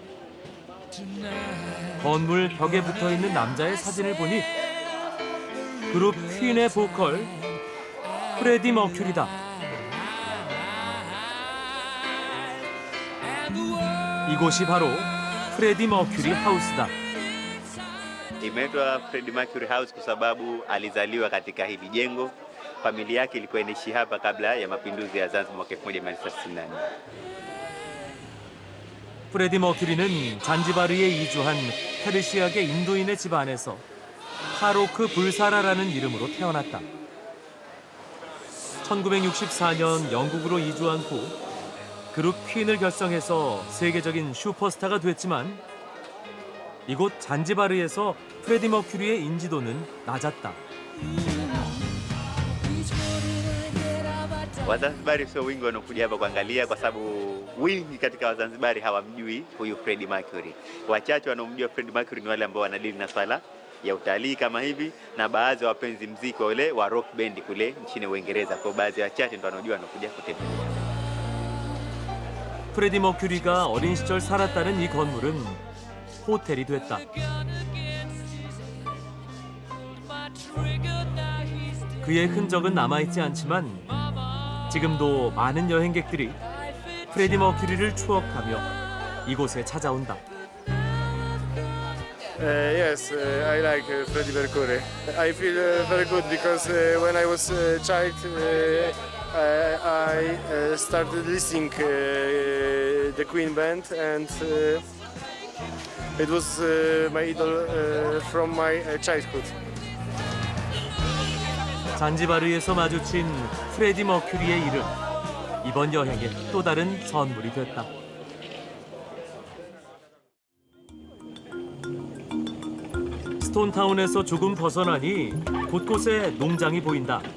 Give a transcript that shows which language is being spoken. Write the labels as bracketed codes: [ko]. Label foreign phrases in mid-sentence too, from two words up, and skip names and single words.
[ko] 건물 벽에 붙어 있는 남자의 사진을 보니 그룹 퀸의 보컬 프레디 머큐리다. 이곳이 바로 프레디 머큐리 하우스다. [sw] Imeitwa Freddie Mercury House kwa sababu alizaliwa katika hili jengo familia yake ilikuwa inaishi hapa kabla ya mapinduzi ya Zanzibar mwaka 1964. [ko] 프레디 머큐리는 잔지바르에 이주한 페르시아계 인도인의 집안에서 파로크 불사라라는 이름으로 태어났다. 1964년 영국으로 이주한 후 그룹 퀸을 결성해서 세계적인 슈퍼스타가 됐지만 이곳 잔지바르에서 프레디 머큐리의 인지도는 낮았다. [sw] Wazanzibari sio wingi wanaokuja hapa kuangalia, kwa sababu wingi katika Wazanzibari hawamjui huyu Freddie Mercury. Wachache wanaomjua Freddie Mercury ni wale ambao wanadili na swala ya utalii kama hivi, na baadhi ya wapenzi muziki wale wa [en] rock band [sw] kule nchini Uingereza. Kwa baadhi ya wachache ndio wanaojua wanakuja kutembelea. [ko] 프레디 머큐리가 어린 시절 살았다는 이 건물은 호텔이 됐다. 그의 흔적은 남아있지 않지만 지금도 많은 여행객들이 프레디 머큐리를 추억하며 이곳에 찾아온다. [en] Yes, I like Freddie Mercury. I feel very good because when I was a child, I started listening the Queen band, and it was my idol from my childhood. [ko] 잔지바르에서 마주친 프레디 머큐리의 이름. 이번 여행의 또 다른 선물이 됐다. 스톤타운에서 조금 벗어나니 곳곳에 농장이 보인다.